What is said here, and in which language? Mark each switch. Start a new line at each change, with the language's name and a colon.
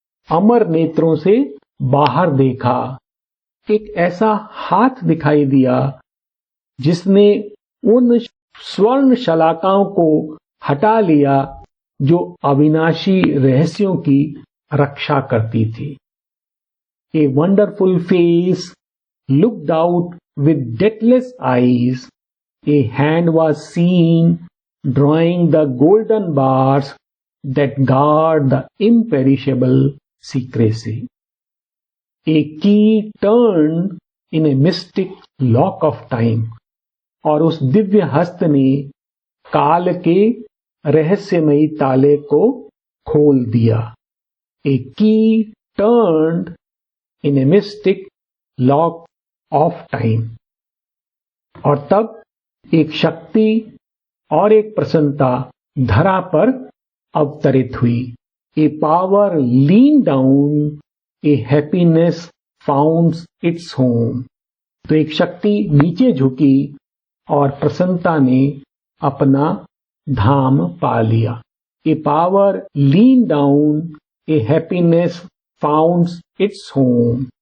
Hindi: अमर नेत्रों से बाहर देखा। एक ऐसा हाथ दिखाई दिया जिसने उन स्वर्ण शलाकाओं को हटा लिया जो अविनाशी रहस्यों की रक्षा करती थी।
English: A wonderful face looked out with deathless eyes. A hand was seen drawing the golden bars that guard the imperishable secrecy. A key turned in a mystic lock of time.
Hindi: और उस दिव्य हस्त ने काल के रहस्यमयी ताले को खोल दिया।
English: A key turned in a mystic lock of time.
Hindi: और तब एक शक्ति और एक प्रसन्नता धरा पर अवतरित हुई।
English: A power leaned down, a happiness found its home.
Hindi: तो एक शक्ति नीचे झुकी और प्रसन्नता ने अपना धाम पा लिया।
English: A power leaned down, a happiness found its home.